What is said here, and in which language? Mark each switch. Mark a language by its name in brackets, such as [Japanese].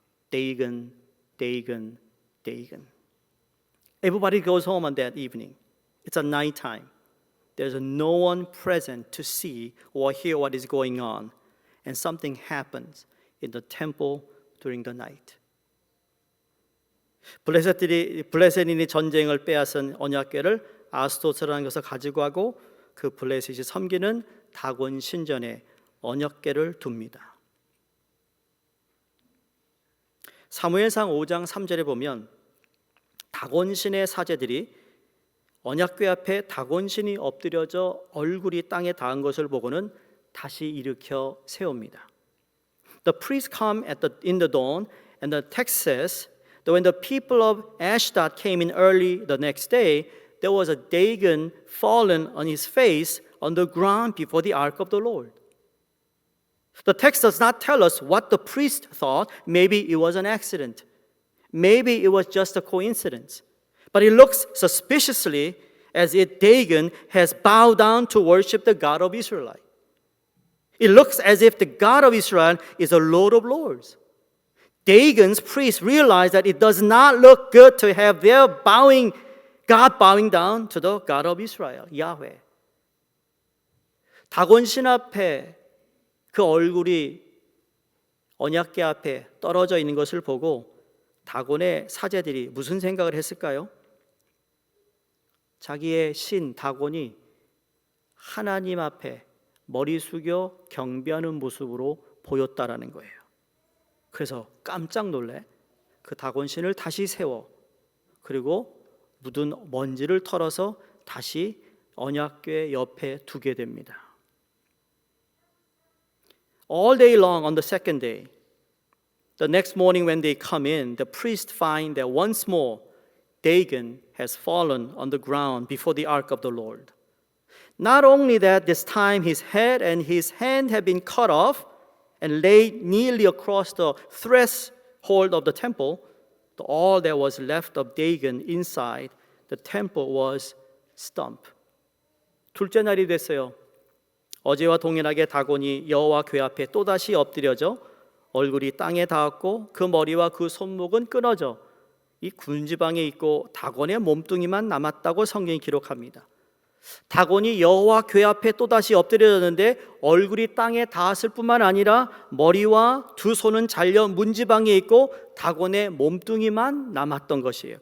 [English] Dagon, Dagon, Dagon. Everybody goes home on that evening. It's a nighttime. There's no one present to see or hear what is going on. And something happens in the temple during the night. [Korean] 블레셋인이 전쟁을 빼앗은 언약궤를 아스토스라는 것을 가지고 가고 그 블레셋이 섬기는 다곤 신전에 언약궤를 둡니다. 사무엘상 5장 3절에 보면 다곤신의 사제들이 언약궤 앞에 다곤신이 엎드려져 얼굴이 땅에 닿은 것을 보고는 다시 일으켜 세웁니다. [English] The priests come in the dawn, and the text says that when the people of Ashdod came in early the next day, there was a Dagon fallen on his face on the ground before the ark of the Lord. The text does not tell us what the priest thought. Maybe it was an accident. Maybe it was just a coincidence. But it looks suspiciously as if Dagon has bowed down to worship the God of Israel. It looks as if the God of Israel is a Lord of Lords. Dagon's priests realize that it does not look good to have their God bowing down to the God of Israel, Yahweh. [Korean] 다곤신 앞에 그 얼굴이 언약궤 앞에 떨어져 있는 것을 보고 다곤의 사제들이 무슨 생각을 했을까요? 자기의 신 다곤이 하나님 앞에 머리 숙여 경배하는 모습으로 보였다라는 거예요. 그래서 깜짝 놀래 그 다곤신을 다시 세워 그리고 묻은 먼지를 털어서 다시 언약궤 옆에 두게 됩니다. [English] All day long on the second day, the next morning when they come in, the priests find that once more Dagon has fallen on the ground before the ark of the Lord. Not only that, this time his head and his hand have been cut off and laid nearly across the threshold of the temple, all that was left of Dagon inside the temple was stump. [Korean] 둘째 날이 됐어요. 어제와 동일하게 다곤이 여호와 궤 앞에 또다시 엎드려져 얼굴이 땅에 닿았고 그 머리와 그 손목은 끊어져 이 군지방에 있고 다곤의 몸뚱이만 남았다고 성경이 기록합니다. 다곤이 여호와 궤 앞에 또다시 엎드려졌는데 얼굴이 땅에 닿았을 뿐만 아니라 머리와 두 손은 잘려 문지방에 있고 다곤의 몸뚱이만 남았던 것이에요.